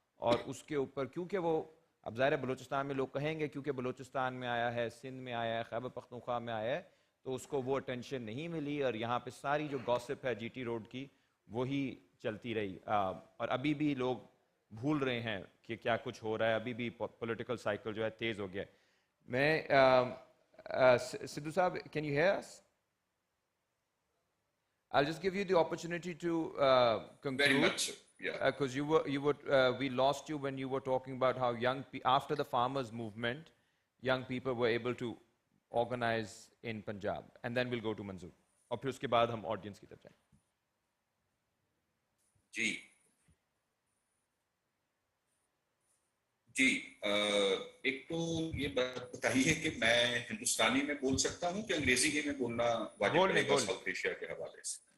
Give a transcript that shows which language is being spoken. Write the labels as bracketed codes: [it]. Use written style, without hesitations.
[hi] और उसके ऊपर क्योंकि वो अब ज़ाहिर बलूचिस्तान में लोग कहेंगे क्योंकि बलूचिस्तान में आया है, सिंध में आया है, खैबर पख्तूनख्वा में आया है, तो उसको वो अटेंशन नहीं मिली. और यहाँ पे सारी जो गॉसिप है जीटी रोड की वही चलती रही. और अभी भी लोग भूल रहे हैं कि क्या कुछ हो रहा है. अभी भी पॉलिटिकल साइकिल जो है तेज़ हो गया. मैं सिद्धू साहब, [en] Can you hear us? I'll just give you the opportunity to conclude. Very much so. Yeah. Because we lost you when you were talking about how after the farmers' movement, young people were able to organize in Punjab, and then we'll go to Manzoor. [hi] और फिर उसके बाद हम audience की तरफ जाएं. जी जी, एक तो ये बताइए कि मैं हिंदुस्तानी में बोल सकता हूँ कि अंग्रेजी में बोलना वाजिब रहेगा साउथ एशिया के हवाले से?